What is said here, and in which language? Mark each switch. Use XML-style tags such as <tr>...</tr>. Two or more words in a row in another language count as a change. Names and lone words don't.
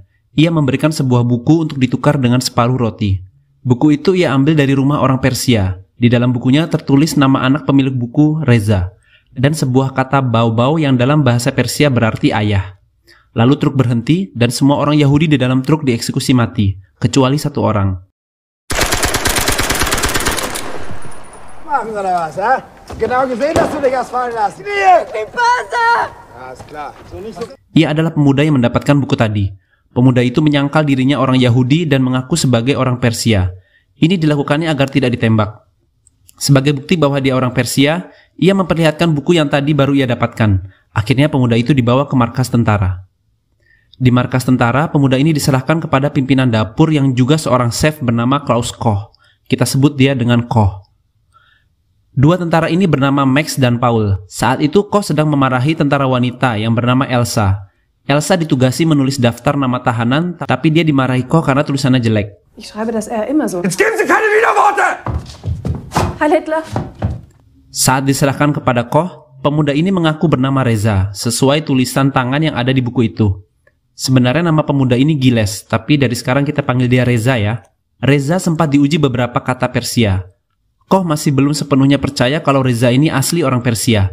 <id>Ia memberikan sebuah buku untuk ditukar dengan separuh roti. Buku itu ia ambil dari rumah orang Persia. Di dalam bukunya tertulis nama anak pemilik buku, Reza, dan sebuah kata bau-bau yang dalam bahasa Persia berarti ayah. Lalu truk berhenti dan semua orang Yahudi di dalam truk dieksekusi mati, kecuali satu orang.</id> <de>Machen Sie da was, ha? Genau gesehen, dass du dich erst fallen lässt.</de> <id>Ia adalah pemuda yang mendapatkan buku tadi. Pemuda itu menyangkal dirinya orang Yahudi dan mengaku sebagai orang Persia. Ini dilakukannya agar tidak ditembak. Sebagai bukti bahwa dia orang Persia, ia memperlihatkan buku yang tadi baru ia dapatkan. Akhirnya pemuda itu dibawa ke markas tentara. Di markas tentara, pemuda ini diserahkan kepada pimpinan dapur yang juga seorang chef bernama Klaus Koch. Kita sebut dia dengan Koch. Dua tentara ini bernama Max dan Paul. Saat itu Koch sedang memarahi tentara wanita yang bernama Elsa. Elsa ditugasi menulis daftar nama tahanan, tapi dia dimarahi Koch karena tulisannya jelek.</id> <de>Ich schreibe das immer so. Jetzt geben Sie keine Widerworte! Heil Hitler.</de> <id>Saat diserahkan kepada Koch, pemuda ini mengaku bernama Reza, sesuai tulisan tangan yang ada di buku itu. Sebenarnya nama pemuda ini Giles, tapi dari sekarang kita panggil dia Reza ya. Reza sempat diuji beberapa kata Persia. Koch masih belum sepenuhnya percaya kalau Reza ini asli orang Persia.</id>